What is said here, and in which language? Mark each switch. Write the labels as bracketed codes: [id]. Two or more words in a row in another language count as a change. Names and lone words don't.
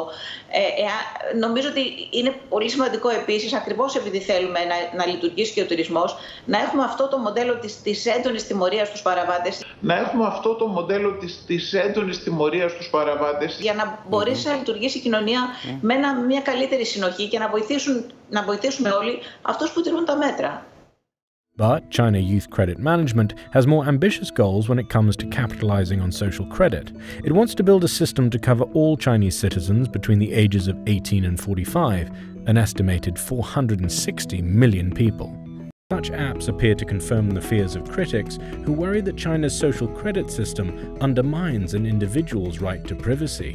[el] Νομίζω ότι είναι πολύ σημαντικό επίσης, ακριβώς επειδή θέλουμε να λειτουργήσει και ο τουρισμός, να έχουμε αυτό το μοντέλο της έντονης τιμωρίας στους παραβάτες. Για να μπορέσει να λειτουργήσει η κοινωνία με μια καλύτερη συνοχή και να βοηθήσουμε όλοι αυτούς που τηρούν τα μέτρα. [en] But China Youth Credit Management has more ambitious goals when it comes to capitalizing on social credit. It wants to build a system to cover all Chinese citizens between the ages of 18 and 45, an estimated 460 million people. Such apps appear to confirm the fears of critics who worry that China's social credit system undermines an individual's right to privacy.